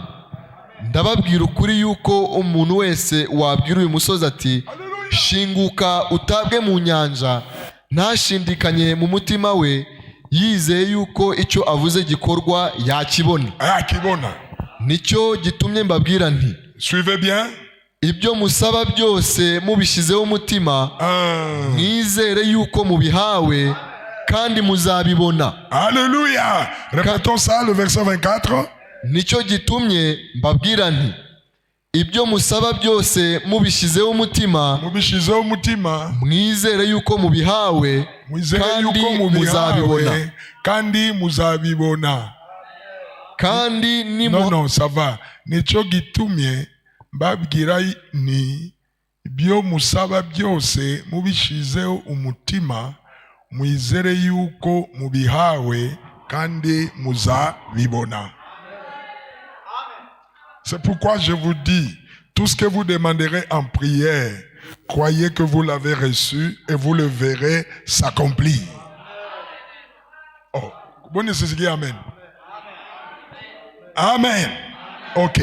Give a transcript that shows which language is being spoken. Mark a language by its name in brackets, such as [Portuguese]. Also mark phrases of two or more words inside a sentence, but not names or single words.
[Kinyarwanda] Ndababwira ukuri yuko umuntu wese wabwira uyu musozi ati, shinguka utabwe mu nyanja, ntashindikanye mu mutima we, yizeye yuko icyo avuze gikorwa, yakibona. Nicyo gitumye mbabwira nti, [French] Suivez bien. [Kinyarwanda] Ibyo musaba byose mubishyizeho umutima, mwizere yuko mubihawe kandi muzabibona. [French] Alléluia. Répétons ça, le verset 24. [Kinyarwanda] Nicyo gitumye mbabwira nti, ibyo musaba byose mubishyizeho umutima, mwizere yuko mubihawe kandi muzabibona. Kandi [French] Non, ça va. [Kinyarwanda] Nicyo gitumye mbabwira ni ibyo musaba byose mubishyizeho umutima, mwizere yuko mubihawe kandi muzabibona. [French] C'est pourquoi je vous dis, tout ce que vous demanderez en prière, croyez que vous l'avez reçu et vous le verrez s'accomplir. Oh, bonne c'est amen. Amen. Ok.